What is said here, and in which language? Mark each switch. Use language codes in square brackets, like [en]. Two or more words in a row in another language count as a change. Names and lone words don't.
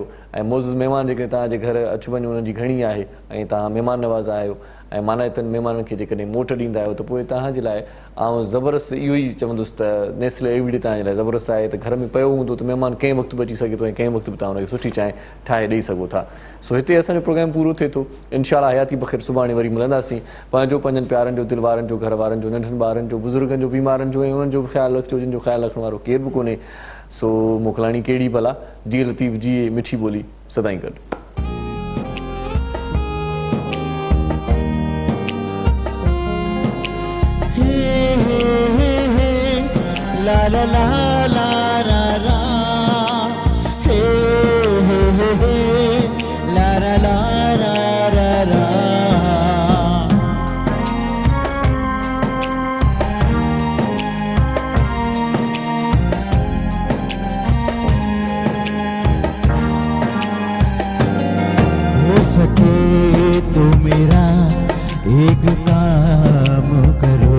[sd] ऐं मोज़ महिमान जेके तव्हांजे घर अचु वञु उन्हनि जी घणी आहे ऐं तव्हां महिमान नवाज़ आहियो ऐं माना इतनि महिमाननि खे जेकॾहिं मोट ॾींदा आहियो त पोइ तव्हांजे लाइ आउं ज़बरदस्त इहो ई चवंदुसि त नेस्ले एवरी तव्हांजे लाइ ज़बरदस्त आहे त घर में पियो हूंदो त महिमान कंहिं वक़्तु बि अची सघे थो ऐं कंहिं वक़्तु बि तव्हां हुनखे सुठी चांहि ठाहे ॾेई सघो था। सो हिते असांजो प्रोग्राम पूरो थिए थो। इंशाअल्लाह हयाती बख़ैर सुभाणे वरी मिलंदासीं। पंहिंजो पंहिंजनि प्यारनि जो, दिलि वारनि जो, घर वारनि जो, नंढनि ॿारनि जो, बुज़ुर्गनि जो, बीमारनि जो ऐं उन्हनि जो ख़्यालु रखिजो जिन जो ख़्यालु रखण वारो केर बि कोन्हे। सो मोकिलाणी कहिड़ी भला, जीअं लतीफ़ जी मिठी ॿोली सदाईं गॾु। La la la la la la, hey hey hey hey, la la la la la la. [hi] हो सके तो मेरा एक काम करो,